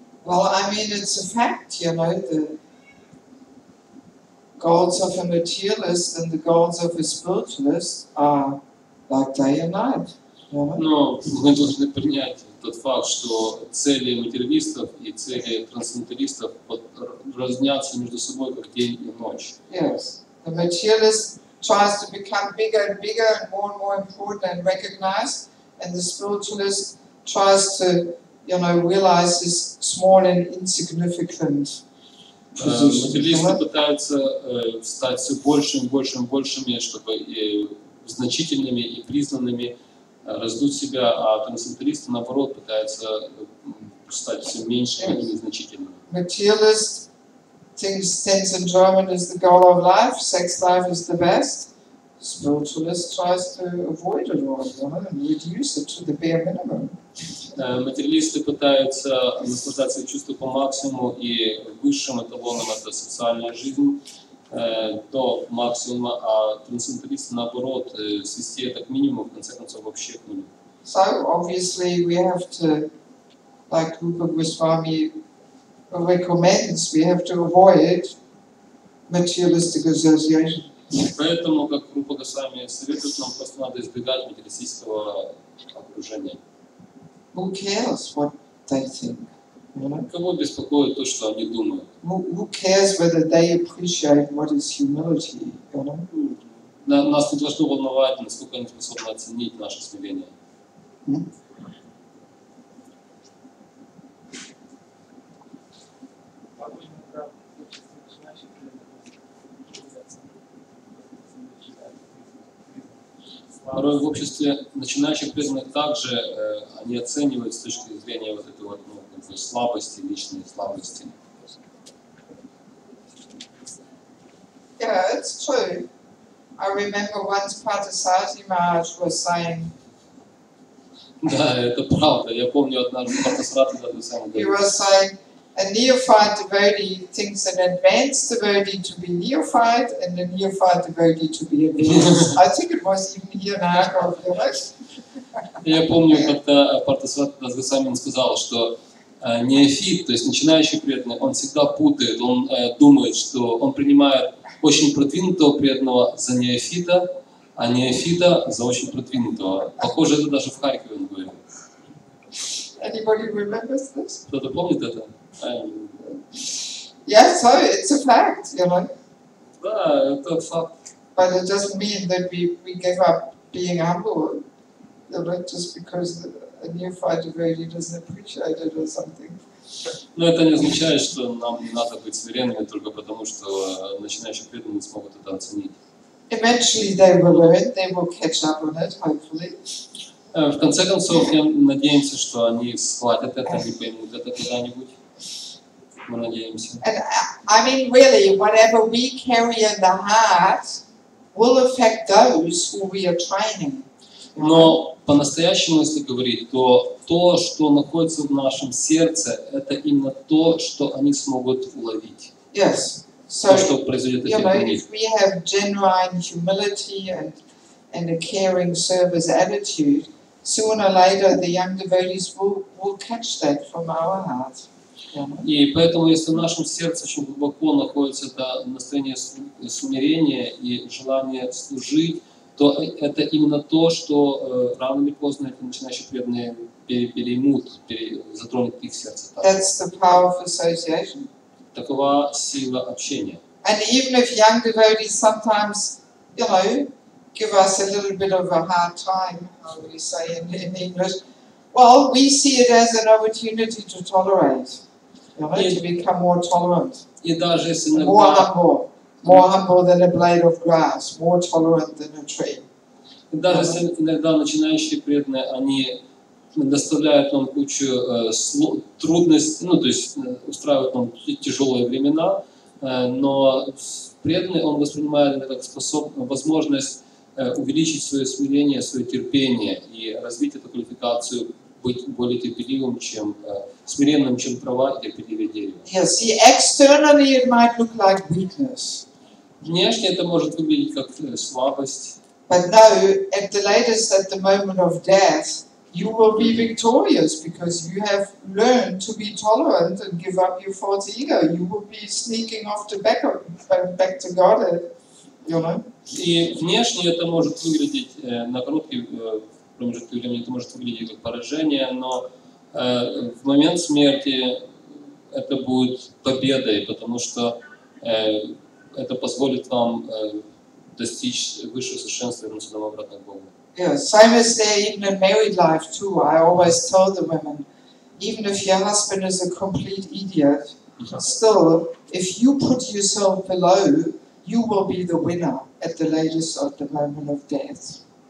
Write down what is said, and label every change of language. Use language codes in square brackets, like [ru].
[en] Well, I mean, it's a fact, you know, the goals of a materialist and the goals of a spiritualist are like day and night. You know? [ru] Но мы должны принять тот факт, что цели материалистов и цели трансценденталистов разнятся между собой как день и ночь. [en] Yes, the materialist tries to become bigger and bigger and more important and recognized, and the spiritualist tries to, you know, realize his small and insignificant position. [ru] Материалисты пытаются стать все большими, чтобы значительными и признанными, раздуть себя, а трансценденталисты, наоборот, пытаются стать все меньшими и незначительными. [en] materialist thinks sense enjoyment is the goal of life, sex life is the best. Spiritualist tries to avoid it all, and reduce it to the bare minimum. [ru] Материалисты пытаются наслаждать свои чувства по максимуму, и высшим эталоном это социальная жизнь до максимума, а трансценденталисты наоборот свести это к минимуму, в конце концов вообще к нулю. [en] So obviously we have to, like Rupa Goswami recommends, we have to avoid materialistic association. [ru] Поэтому, как Рупа Госвами советует, нам просто надо избегать материалистического окружения. [en] Who cares what they think? [ru] Кого беспокоит то, что они думают? [en] Who cares whether they appreciate what is humility? [ru] Нас не должно волновать, насколько они способны оценить наше смирение. Порой в обществе начинающих преданных также они оценивают с точки зрения вот этой вот, слабости, личной слабости. [en] Yeah, it's true. I remember once Parthasarathi Maharaj was saying. [ru] Да, это правда. Я помню однажды Партасарати Дадасами [en] He [ru] говорил. [en] was saying, a neophyte devotee thinks an advanced devotee to be neophyte and a neophyte devotee to be advanced. I think it was even here in Argov. [ru] Я помню, как-то Партасарати Дадасами сказал, что неофит, то есть начинающий преданный, он всегда путает, он думает, что он принимает очень продвинутого преданного за неофита, а неофита за очень продвинутого. Похоже, это даже в Харькове он говорил. [en] Anybody remembers this? [ru] Кто-то помнит это? [en] Yeah, so it's a fact, you know. [ru] Да, это факт. [en] But it doesn't mean that we give up being humble, you know, just because a neophyte devotee doesn't appreciate it or something. [ru] Но это не означает, что нам не надо быть смиренными только потому, что начинающие преданные не смогут это оценить. [en] Eventually they will learn, they will catch up on it, hopefully. [ru] В конце концов, я надеемся, что они схватят это, они поймут это когда-нибудь. Мы надеемся. [en] And I mean, really, whatever we carry in the heart will affect those who we are training. [ru] Но по-настоящему, если говорить, то то, что находится в нашем сердце, это именно то, что они смогут уловить. [en] Yes. So, [ru] То, что произойдет [en] you know, [ru] эффект на них. [en] if we have genuine humility and a caring service attitude, sooner or later the young devotees will catch that from our heart. [ru] И поэтому, если в нашем сердце очень глубоко находится это настроение смирения и желание служить, то это именно то, что рано или поздно эти начинающие преданные переймут, затронет их сердце. [en] That's the power of association. [ru] Такова сила общения. [en] And even if young devotees sometimes, you know, give us a little bit of a hard time, how we say in English, well, we see it as an opportunity to tolerate, you know, to become more tolerant, [ru] И даже если [en] more humble than a blade of grass, more tolerant than a tree. [ru] Даже если иногда начинающие преданные, они доставляют нам кучу трудностей, ну, то есть устраивают нам тяжелые времена, но преданный, он воспринимает это как возможность увеличить свое смирение, свое терпение и развить эту квалификацию, быть более терпеливым, чем смиренным, чем трава, и терпеливее дерево. [en] Yes, see, externally it might look like weakness. [ru] Внешне это может выглядеть как слабость. [en] But no, at the latest, at the moment of death, you will be victorious because you have learned to be tolerant and give up your false ego. You will be sneaking off to back to God, you know. [ru] И внешне это может выглядеть на короткий промежуток времени, это может выглядеть как поражение, но в момент смерти это будет победой, потому что это позволит вам достичь высшего совершенства и вернуться обратно к Богу. [en] Yeah, same as there, even in married life too. I always tell the women, even if your husband is a complete idiot, still, if you put yourself below, you will be the winner at the latest at the moment of death.